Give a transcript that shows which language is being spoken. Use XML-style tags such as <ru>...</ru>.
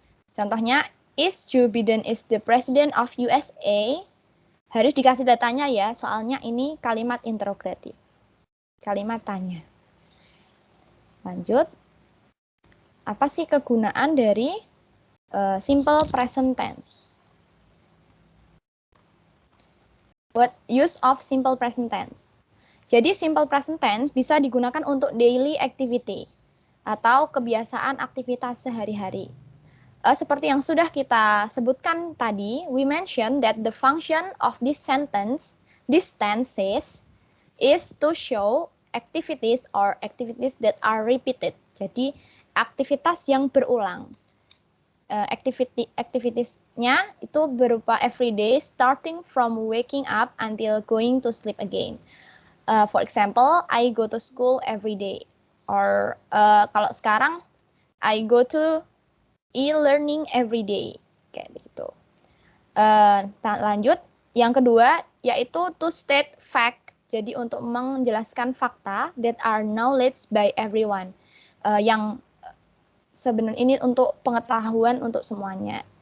<id>Contohnya,</id> <en>is Joe Biden is the president of USA?</en> <id>Harus dikasih datanya ya, soalnya ini kalimat interrogatif. Kalimat tanya. Lanjut. Apa sih kegunaan dari simple present tense?</id> <en>What use of simple present tense?</en> <id>Jadi simple present tense bisa digunakan untuk</id> <en>daily activity</en> <id>atau kebiasaan aktivitas sehari-hari. Seperti yang sudah kita sebutkan tadi,</id> <en>we mentioned that the function of this tenses is to show activities or activities that are repeated.</en> <id>Jadi aktivitas yang berulang. Activitiesnya itu berupa</id> <en>everyday, starting from waking up until going to sleep again. For example, I go to school every day. Or</en> <id>kalau sekarang,</id> <en>I go to e-learning every day.</en> <id>Kayak begitu. Lanjut, yang kedua yaitu</id> <en>to state fact.</en> <id>Jadi untuk menjelaskan fakta</id> <en>that are knowledge by everyone.</en> <id>Yang sebenarnya ini untuk pengetahuan untuk semuanya.</id>